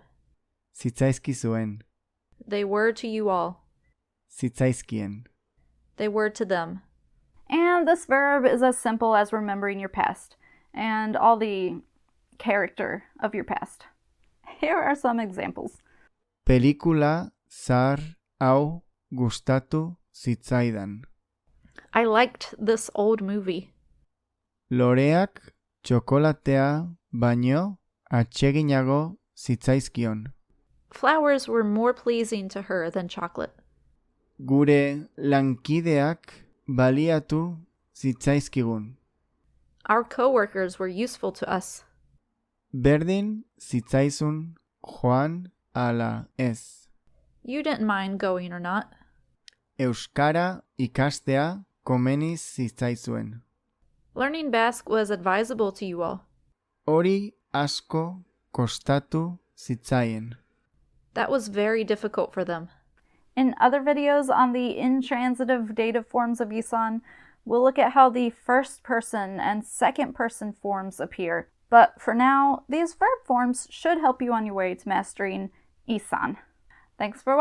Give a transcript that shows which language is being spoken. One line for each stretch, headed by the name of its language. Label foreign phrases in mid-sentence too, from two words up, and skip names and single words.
Basque: Sitsaiskisuen.
English: They were to you all.
Basque: Sitsaiskien.
English: They were to them. And this verb is as simple as remembering your past and all the character of your past. Here are some examples.
Basque: Pelikula zar hau gustatu zitzaidan.
English: I liked this old movie.
Basque: Loreak txokolatea baino atseginago zitzaizkion.
English: Flowers were more pleasing to her than chocolate.
Basque: Gure lankideak baliatu zitzaizkigun.
English: Our coworkers were useful to us.
Basque: Berdin zitzaizun joan ala ez.
English: You didn't mind going or not.
Basque: Euskara ikastea komeniz zitzaizuen.
English: Learning Basque was advisable to you all.
Basque: Hori asko kostatu zitzaien.
English: That was very difficult for them. In other videos on the intransitive dative forms of isan, we'll look at how the first person and second person forms appear. But for now, these verb forms should help you on your way to mastering isan.